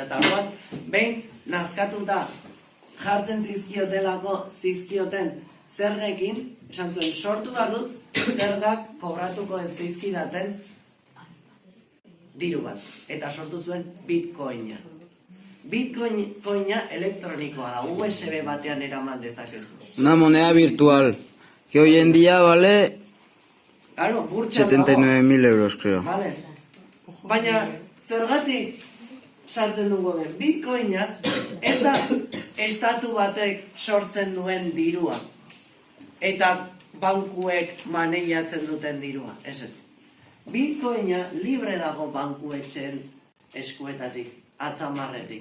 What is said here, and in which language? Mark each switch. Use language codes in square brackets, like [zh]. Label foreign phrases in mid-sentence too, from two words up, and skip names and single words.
[eu] Eta orduan, behin nazkatuta jartzen zizkioten zergekin, esan zuen, sortu behar dut, zergak kobratuko ez zizkidaten diru bat. Eta sortu zuen bitcoina. Bitcoina elektronikoa da, USB batean eraman dezakezu. [es] Una moneda virtual, que hoy en día vale 79.000 euros, creo. Vale. [eu] Baina, zergatik sartzen dugu den, bitcoina ez da estatu batek sortzen duen dirua. Eta bankuek maneiatzen duten dirua, ez. Bitcoina libre dago bankuetxen eskuetatik, atzamarretik.